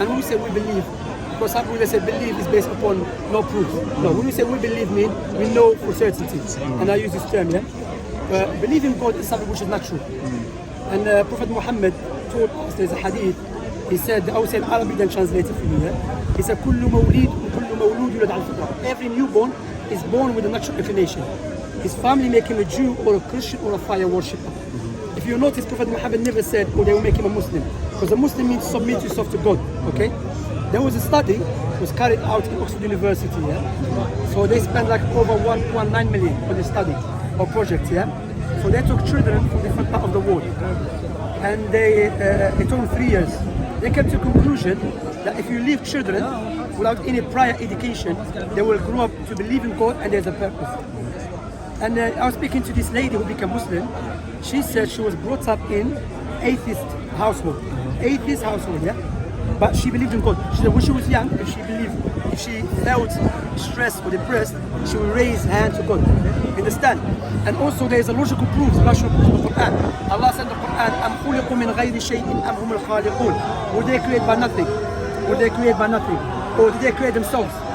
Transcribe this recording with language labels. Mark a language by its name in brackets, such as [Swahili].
[English] And when we say we believe, because some people say believe is based upon no proof. No, when we say we believe, mean we know for certainty. And I use this term, yeah? Believe in God is something which is natural. And Prophet Muhammad told us, there's a hadith, he said, I will say in Arabic, then translate it for you, yeah? He said, [Arabic] كل مولود يولد على الفطرة. [English] Every newborn is born with a natural inclination. His family make him a Jew or a Christian or a fire worshipper. If you notice, Prophet Muhammad never said, oh, they will make him a Muslim. Because a Muslim means submit yourself to God, okay? There was a study, was carried out in Oxford University, yeah? So they spent like over 1.9 million for this study or project, yeah? So they took children from different parts of the world. And it took them 3 years. They came to the conclusion that if you leave children without any prior education, they will grow up to believe in God and there's a purpose. And I was speaking to this lady who became Muslim. She said she was brought up in atheist household. Atheist household, yeah? But she believed in God. She said when she was young, if she felt stressed or depressed, she would raise her hand to God. Understand? And also there is a logical proof, rational proof in the Quran. Allah said in the Quran, [Arabic] أَمْ خُلِقُوا مِنْ غَيْرِ شَيْءٍ أَمْ هُمُ الْخَالِقُونَ. [English] Were they created by nothing? Were they created by nothing? Or did they create themselves?